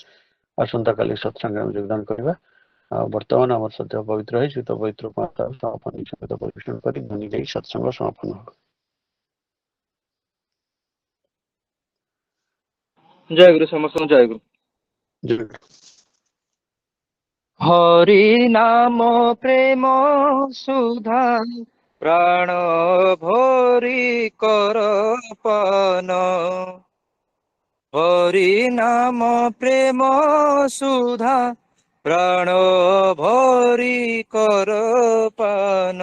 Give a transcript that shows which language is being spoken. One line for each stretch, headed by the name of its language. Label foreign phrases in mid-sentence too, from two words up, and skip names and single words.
Odia: ଆସନ୍ତା କାଲି ସତ୍ସଙ୍ଗରେ ଆମେ ଯୋଗଦାନ କରିବା। ଆଉ ବର୍ତ୍ତମାନ ଆମର ସଦ୍ୟ ପବିତ୍ର ହେଇ ଶୀତ ପବିତ୍ର ସମାପନ ପରିବେଷଣ କରି ଧ୍ୱନି ଦେଇ ସତ୍ସଙ୍ଗ ସମାପନ ହେବ। ଜୟ ଗୁରୁ, ସମସ୍ତଙ୍କୁ ଜୟ ଗୁରୁ। ଜୟ ଗୁରୁ।
Bangla: হরি নাম প্রেম সুধা প্রাণ ভরি কর পান, হরি নাম প্রেম সুধা প্রাণ ভরি কর পান,